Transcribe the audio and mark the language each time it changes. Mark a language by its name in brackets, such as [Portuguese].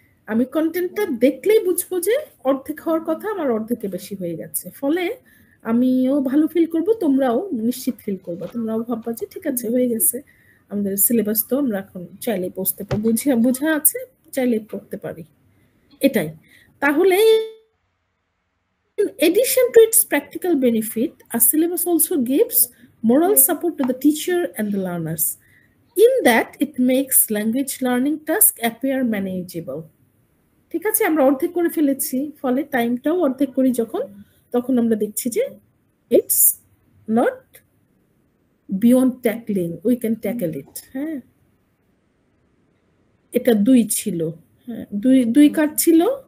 [Bangla] আমি কন্টেন্টটা দেখলেই বুঝবো যে অর্ধেক হওয়ার কথা আমার অর্ধেকে বেশি হয়ে গেছে, ফলে আমিও ভালো ফিল করব, তোমরাও নিশ্চিত ফিল করবা, তোমরাও ভাববা যে ঠিক আছে হয়ে গেছে, আমাদের সিলেবাস তো আমরা এখন চাইলেই পড়তে পারি, বোঝা আছে, চাইলেই পড়তে পারি, এটাই। [English] তাহলে in addition to its practical benefit, a syllabus also gives moral support to the teacher and the learners. In that, it makes language learning task appear manageable. [Bangla] ঠিক আছে, আমরা অর্ধেক করে ফেলেছি, ফলে টাইমটাও অর্ধেক করি যখন, তখন আমরা দেখছি যে [English] It's not beyond tackling, we can tackle it. [Bangla] হ্যাঁ, এটা 2 ছিল। হ্যাঁ, 2 কার ছিল?